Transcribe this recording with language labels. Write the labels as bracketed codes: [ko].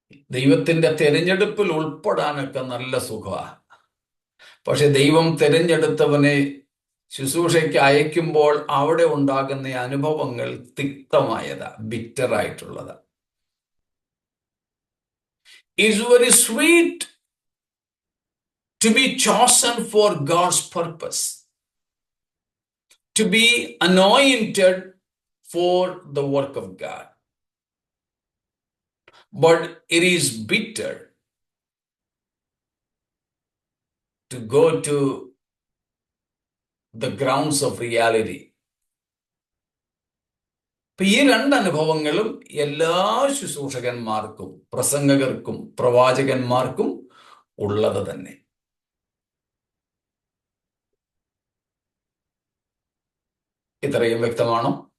[ml] ദൈവത്തിന്റെ തിരഞ്ഞെടുപ്പിൽ ഉൾപ്പെടാനൊക്കെ നല്ല സുഖമാണ്. പക്ഷെ ദൈവം തിരഞ്ഞെടുത്തവനെ ശുശ്രൂഷയ്ക്ക് അയക്കുമ്പോൾ അവിടെ ഉണ്ടാകുന്ന അനുഭവങ്ങൾ തിക്തമായതാ, ബിറ്ററായിട്ടുള്ളതാ. [en] It's very sweet to be chosen for God's purpose, to be anointed for the work of God. But it is bitter to go to the grounds of reality. [ml] ഈ രണ്ട് അനുഭവങ്ങളും എല്ലാ ശുശ്രൂഷകന്മാർക്കും പ്രസംഗകർക്കും പ്രവാചകന്മാർക്കും ഉള്ളത് തന്നെ. ഇത്രയും വ്യക്തമാണോ?